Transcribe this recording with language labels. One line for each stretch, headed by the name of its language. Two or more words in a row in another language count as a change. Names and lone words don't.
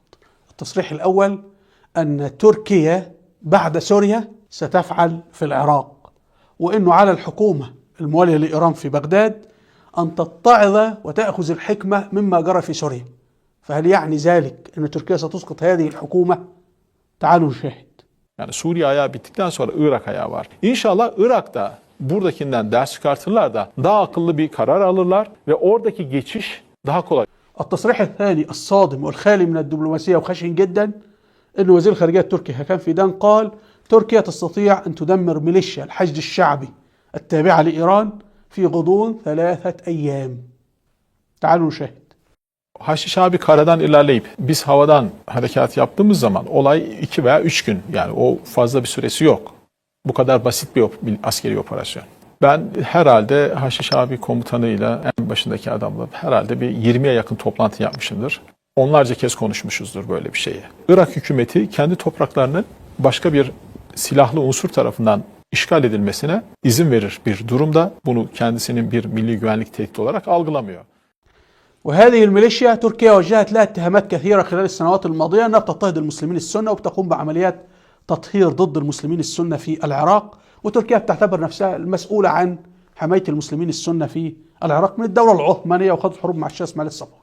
Arabic: التصريح الأول أن تركيا بعد سوريا ستفعل في العراق، وأنه على الحكومة الموالية لإيران في بغداد أن تتعظ وتأخذ الحكمة مما جرى في سوريا. فهل يعني ذلك أن تركيا ستسقط هذه الحكومة؟ تعالوا نشاهد.
Turkish: Yani Suriye ayağı bittikten sonra Irak ayağı var. İnşallah Irak'ta buradakinden ders çıkartırlar da daha akıllı bir karar alırlar ve oradaki geçiş daha kolay.
Arabic: التصريح الثاني الصادم والخالي من الدبلوماسية وخشن جدا أن وزير الخارجية التركي هاكان فيدان قال تركيا تستطيع أن تدمر ميليشيا الحشد الشعبي التابعة لإيران في غضون 3 أيام. تعالوا نشاهد.
Turkish: Haşiş abi karadan ilerleyip biz havadan harekat yaptığımız zaman olay 2 veya 3 gün, yani o fazla bir süresi yok. Bu kadar basit bir askeri operasyon. Ben herhalde Haşiş abi komutanıyla en başındaki adamla herhalde bir 20'ye yakın toplantı yapmışımdır. Onlarca kez konuşmuşuzdur böyle bir şeyi. Irak hükümeti kendi topraklarının başka bir silahlı unsur tarafından işgal edilmesine izin verir bir durumda. Bunu kendisinin bir milli güvenlik tehdidi olarak algılamıyor.
Arabic: وهذه الميليشيا تركيا وجهت لها اتهامات كثيرة خلال السنوات الماضية أنها بتضطهد المسلمين السنة وبتقوم بعمليات تطهير ضد المسلمين السنة في العراق، وتركيا بتعتبر نفسها المسؤولة عن حماية المسلمين السنة في العراق من الدولة العثمانية وخاضت حروب مع الشاه اسماعيل الصفوي.